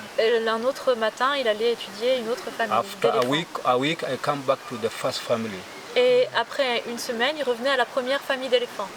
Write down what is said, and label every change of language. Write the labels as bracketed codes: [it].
[fr] Et un autre matin, il allait étudier une autre famille. [en] After [fr] d'éléphants. [en] a week, I come back to the first family. [fr] Et après une semaine, il revenait à la première famille d'éléphants.